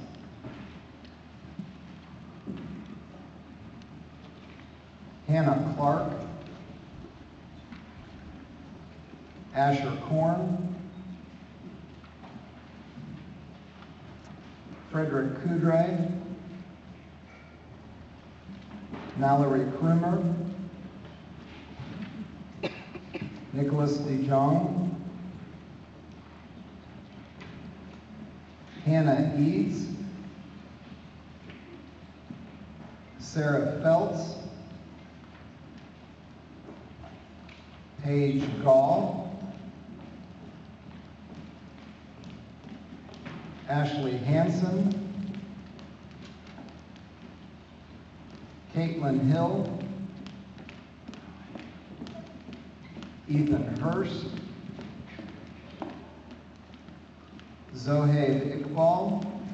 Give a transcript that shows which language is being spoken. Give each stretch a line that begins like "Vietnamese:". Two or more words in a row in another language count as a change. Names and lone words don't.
English: Hannah Clark, Asher Korn, Frederick Kudray, Mallory Krumer, Nicholas DeJong, Hannah Eads, Sarah Feltz, Paige Gall, Ashley Hansen, Caitlin Hill, Ethan Hurst, Zohaib Iqbal,